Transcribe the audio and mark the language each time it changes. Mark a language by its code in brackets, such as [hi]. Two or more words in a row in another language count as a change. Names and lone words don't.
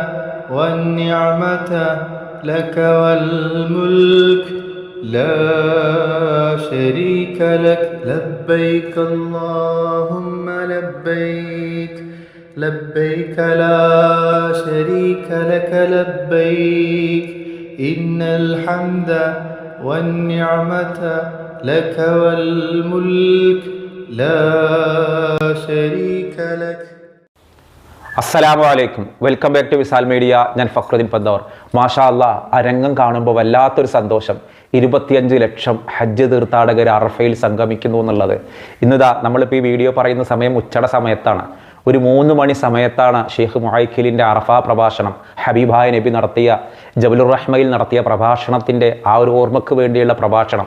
[ar] والنعمة لك والملك لا شريك لك لبيك اللهم لبيك لبيك لا شريك لك لبيك إن الحمد والنعمة لك والملك لا شريك لك. السلام عليكم. [en] welcome back to Visal Media. [ml] ഞാൻ ഫക്രുദ്ദീൻ പന്തോർ. [ar] ما شاء الله, [ml] ആ രംഗം കാണുമ്പോൾ വല്ലാത്തൊരു സന്തോഷം. 25 ലക്ഷം ഹജ്ജ് തീർത്ഥാടകർ അറഫയിൽ സംഗമിക്കുന്നു എന്നുള്ളത്. ഇന്നിതാ നമ്മളിപ്പോൾ ഈ വീഡിയോ പറയുന്ന സമയം ഉച്ചട സമയത്താണ്. ഒരു 3 മണി സമയത്താണ് ഷെയ്ഖ് മുഹൈഖിലിൻ്റെ അറഫ പ്രഭാഷണം, ഹബീബായ നബി നടത്തിയ ജബലുർ റഹ്മയിൽ നടത്തിയ പ്രഭാഷണത്തിൻ്റെ ആ ഒരു ഓർമ്മയ്ക്ക് വേണ്ടിയുള്ള പ്രഭാഷണം.